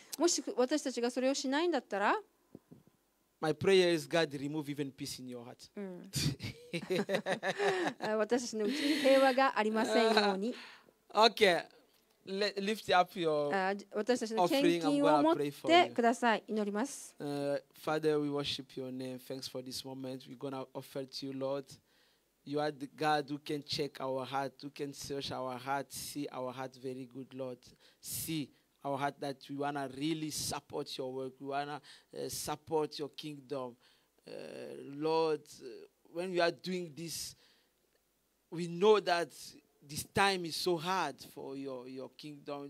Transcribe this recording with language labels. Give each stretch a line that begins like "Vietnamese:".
Japanese: もし私たちがそれをしないんだったら、
English: my prayer is God remove even peace in your heart.
Japanese: 私たちのうちに平和がありませんように。
English: Okay, lift up your
Japanese: 私たちの献金を持ってください。祈ります。
English: Father, we worship your name. Thanks for this moment. We're going to offer to you, Lord. You are the God who can check our heart, who can search our heart, see our heart very good, Lord. See our heart that we want to really support your work. We want to support your kingdom. Lord, when we are doing this, we know that this time is so hard for your kingdom.